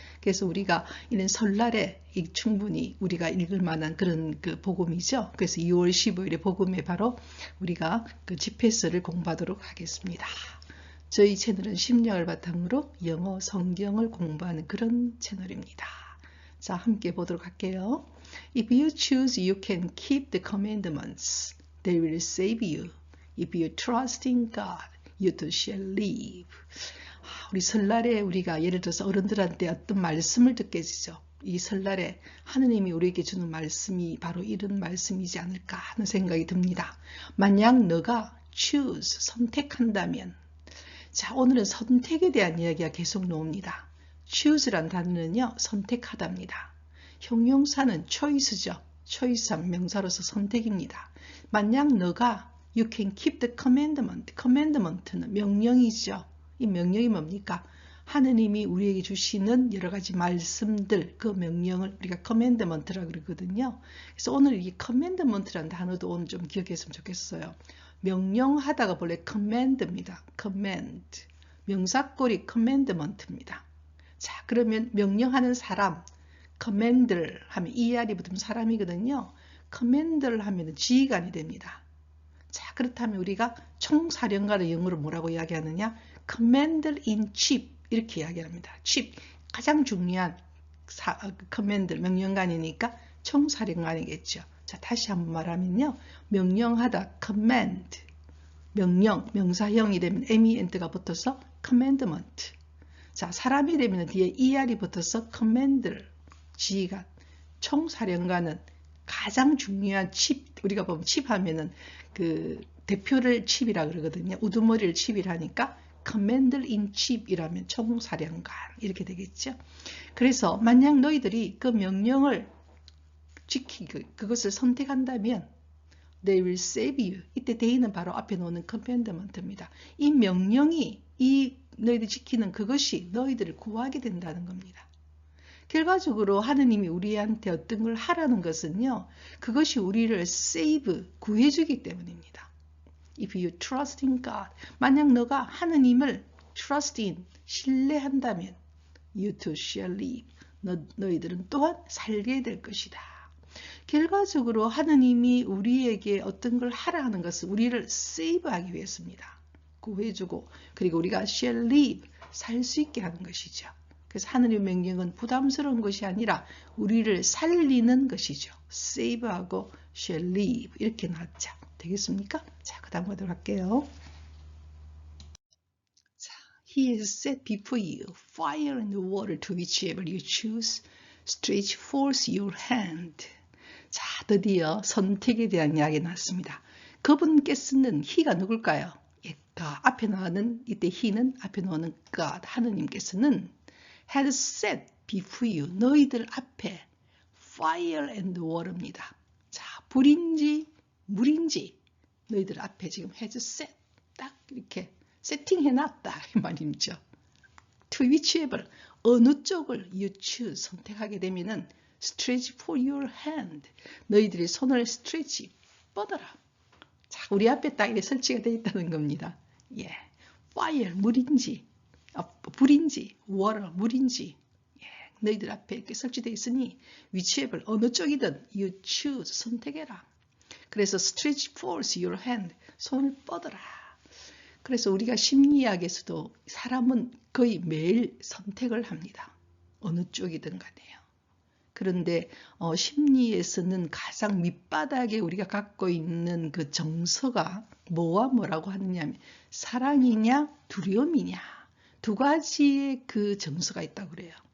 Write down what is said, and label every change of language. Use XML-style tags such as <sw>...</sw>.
<ko>그래서 우리가 이런 설날에 충분히 우리가 읽을 만한 그런 그 복음이죠. 그래서 2월 15일의 복음에 바로 우리가 그 집회서를 공부하도록 하겠습니다. 저희 채널은 심령을 바탕으로 영어 성경을 공부하는 그런 채널입니다. 자, 함께 보도록 할게요.</ko> <en>If you choose, you can keep the commandments. They will save you. If you trust in God, you too shall live.</en> <ko>우리 설날에 우리가 예를 들어서 어른들한테 어떤 말씀을 듣게 되죠. 이 설날에 하느님이 우리에게 주는 말씀이 바로 이런 말씀이지 않을까 하는 생각이 듭니다. 만약 너가 choose, 선택한다면, 자, 오늘은 선택에 대한 이야기가 계속 나옵니다. choose란 단어는요, 선택하답니다. 형용사는 choice죠. choice한 명사로서 선택입니다. 만약 너가</ko> <en>you can keep the commandment.</en> <ko>commandment는 명령이죠. 이 명령이 뭡니까? 하느님이 우리에게 주시는 여러 가지 말씀들, 그 명령을 우리가 commandment라고 그러거든요. 그래서 오늘 이 commandment라는 단어도 오늘 좀 기억했으면 좋겠어요. 명령하다가 본래 command입니다. command. 명사꼴이 commandment입니다. 자, 그러면 명령하는 사람, commander 하면 ER이 붙으면 사람이거든요. commander 하면 지휘관이 됩니다. 자, 그렇다면 우리가 총사령관의 영어로 뭐라고 이야기하느냐?</ko> <en>commander in chief</en> <ko>이렇게 이야기합니다. chief, 가장 중요한 commander, 명령관이니까 총사령관이겠죠. 자, 다시 한번 말하면요. 명령하다, command. 명령, 명사형이 되면 MENT가 붙어서 commandment. 자, 사람이 되면 뒤에 ER이 붙어서 commander, 지휘관. 총사령관은 가장 중요한 칩, 우리가 보면 칩 하면은 그 대표를 칩이라 그러거든요. 우두머리를 칩이라니까 commander in chief이라면 총사령관 이렇게 되겠죠. 그래서 만약 너희들이 그 명령을 지키고 그것을 선택한다면</ko> <en>they will save you.</en> <ko>이때 they는 바로 앞에 놓는 commandment입니다. 이 명령이 이 너희들 지키는 그것이 너희들을 구하게 된다는 겁니다. 결과적으로 하느님이 우리한테 어떤 걸 하라는 것은요. 그것이 우리를 save, 구해주기 때문입니다.</ko> <en>If you trust in God.</en> <ko>만약 너가 하느님을</ko> <en>trust in,</en> <ko>신뢰한다면</ko> <en>you too shall live.</en> <ko>너희들은 또한 살게 될 것이다. 결과적으로 하느님이 우리에게 어떤 걸 하라 하는 것은 우리를 세이브하기 위해서입니다. 구해주고 그리고 우리가 shall live, 살 수 있게 하는 것이죠. 그래서 하느님의 명령은 부담스러운 것이 아니라 우리를 살리는 것이죠. 세이브하고 shall live 이렇게 나왔죠. 되겠습니까? 자, 그 다음 가도록 할게요.</ko> <en>자, He has set before you fire and water to whichever you choose. Stretch forth your hand.</en> <ko>자, 드디어 선택에 대한 이야기 나왔습니다. 그분께 쓰는 He가 누굴까요? God. 앞에 나오는 이때 He는 앞에 나오는 God, 하느님께서는</ko> <en>had set before you,</en> <ko>너희들 앞에</ko> <en>fire and water</en> <ko>입니다. 자, 불인지 물인지 너희들 앞에 지금 has set, 딱 이렇게 세팅해놨다 이 말이죠. To whichever, 어느 쪽을</ko> <en>you choose,</en> <ko>선택하게 되면은</ko> <en>stretch for your hand,</en> <ko>너희들이 손을 stretch, 뻗어라. 자, 우리 앞에 딱 이렇게 설치가 되어 있다는 겁니다. 예, fire, 물인지, 불인지, water, 물인지, 예, 너희들 앞에 이렇게 설치되어 있으니 whichever, 어느 쪽이든</ko> <en>you choose,</en> <ko>선택해라. 그래서</ko> <en>stretch forth your hand,</en> <ko>손을 뻗어라. 그래서 우리가 심리학에서도 사람은 거의 매일 선택을 합니다. 어느 쪽이든 간에요. 그런데 심리에서는 가장 밑바닥에 우리가 갖고 있는 그 정서가 뭐와 뭐라고 하느냐, 사랑이냐 두려움이냐, 두 가지의 그 정서가 있다고 그래요.</ko>